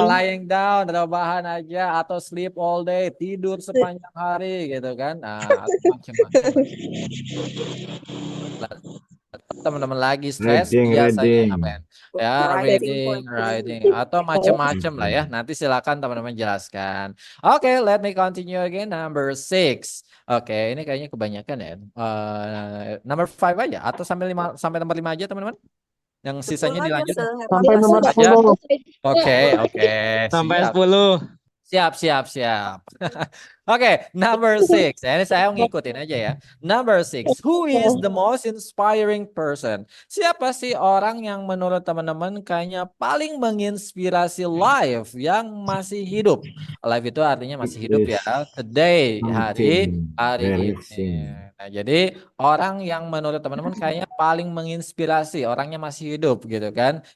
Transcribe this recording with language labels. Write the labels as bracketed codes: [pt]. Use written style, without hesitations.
[en] Lying down, [id] rebahan aja atau [en] sleep all day, [id] tidur sepanjang hari gitu kan. Nah, atau macam-macam. Teman-teman lagi stres biasanya ngapain? Ya, reading atau macam-macam lah ya. Nanti silakan teman-teman jelaskan. [en] Oke, let me continue again. Number 6. [id] Oke, ini kayaknya kebanyakan ya. Number 5 aja atau sampai nomor 5 aja teman-teman. Yang sisanya dilanjut. Sampai nomor aja. 10. Oke. Sampai Siap. 10. Siap. [en] Oke, number 6. [id] Ini saya ngikutin aja ya. [en] Number 6. Who is the most inspiring person? [id] Siapa sih orang yang menurut teman-teman kayaknya paling menginspirasi live yang masih hidup? Live itu artinya masih hidup ya. Today, hari ini. Nah, jadi orang yang menurut teman-teman kayaknya paling menginspirasi, orangnya masih hidup gitu kan.